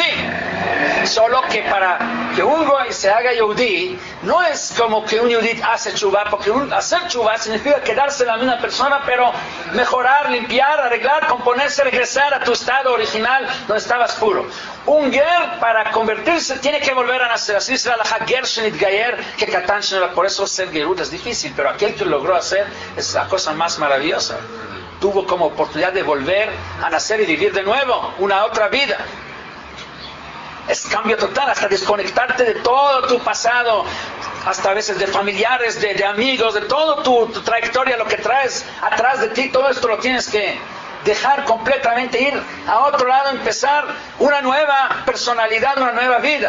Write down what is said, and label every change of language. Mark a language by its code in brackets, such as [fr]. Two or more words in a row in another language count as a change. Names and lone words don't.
[es] Solo que para que un goy se haga yehudí, no es como que un yehudí hace chuvá, porque hacer chuvá significa quedarse la misma persona, pero mejorar, limpiar, arreglar, componerse, regresar a tu estado original donde estabas puro. Un ger para convertirse tiene que volver a nacer. Así dice la halajá [he] גר שנתגייר [es] que [he] קטן שנולד. [es] Por eso ser gerut es difícil, pero aquel que logró hacer es la cosa más maravillosa. Tuvo como oportunidad de volver a nacer y vivir de nuevo una otra vida. Es cambio total, hasta desconectarte de todo tu pasado, hasta a veces de familiares, de amigos, de toda tu trayectoria, lo que traes atrás de ti, todo esto lo tienes que dejar completamente, ir a otro lado, empezar una nueva personalidad, una nueva vida.